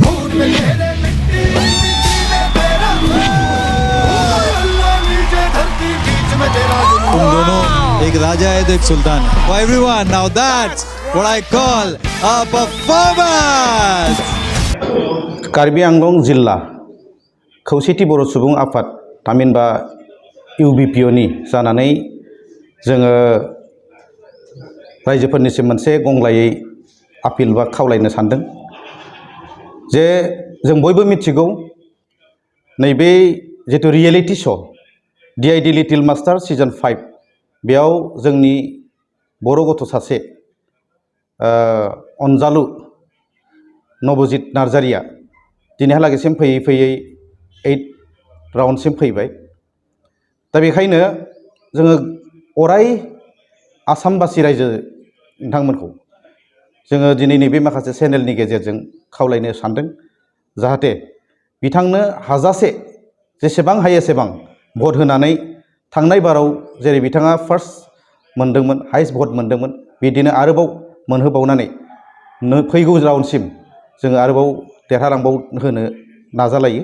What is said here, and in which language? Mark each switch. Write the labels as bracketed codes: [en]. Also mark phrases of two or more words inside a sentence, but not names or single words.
[hi] तुम दोनों एक राजा है तो एक सुल्तान है. [en] For everyone, now that's what I call a performance. [brx] कार्बि आंलं जिल्ला खौसेथि बर' सुबुं आफाद थामहिनबा UBPOनि जानानै जोङो रायजोफोरनिसिम मोनसे गंग्लायै आपिल बा खावलायनो सानदों जे जों बयबो मिथिगौ नैबे जितु [en] reality show' [brx] DID लिटिल मास्टार सिजन 5 बेयाव जोंनि बर' गथ' सासे अनजालु नबजित नार्जारिया दिनैहालागैसिम फैयै फैयै 8 राउन्डसिम फैबाय. दा बेखायनो जोङो अराय आसामबासि रायजो नोंथांमोनखौ जोङो दिनै नैबे माखासे चेनेलनि गेजेरजों खावलायनो सानदों जाहाथे बिथांनो हाजासे जेसेबां हायो एसेबां भट होनानै थांनाय बाराव जेरै बिथाङा फार्स्ट मोनदोंमोन [en] highest vote [brx] मोनदोंमोन बिदिनो आरोबाव मोनहोबावनानै फैगौ राउन्डसिम जोङो आरोबाव देरहालांबावहोनो नाजालायो.